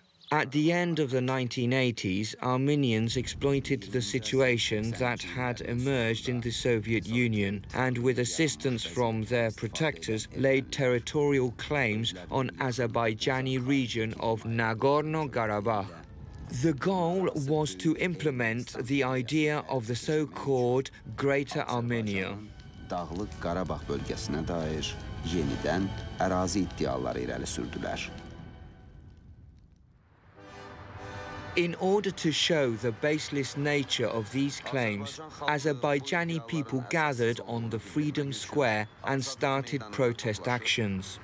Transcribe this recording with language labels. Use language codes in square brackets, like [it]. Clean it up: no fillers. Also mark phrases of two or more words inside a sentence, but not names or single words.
[en] At the end of the 1980s, Armenians exploited the situation that had emerged in the Soviet Union and, with assistance from their protectors, laid territorial claims on Azerbaijani region of Nagorno-Karabakh. The goal was to implement the idea of the so-called Greater Armenia. [az] Dağlıq Qarabağ bölgəsinə dair yenidən ərazi iddiaları irəli sürdülər. [en] In order to show the baseless nature of these claims, Azerbaijani people gathered on the Freedom Square and started protest actions.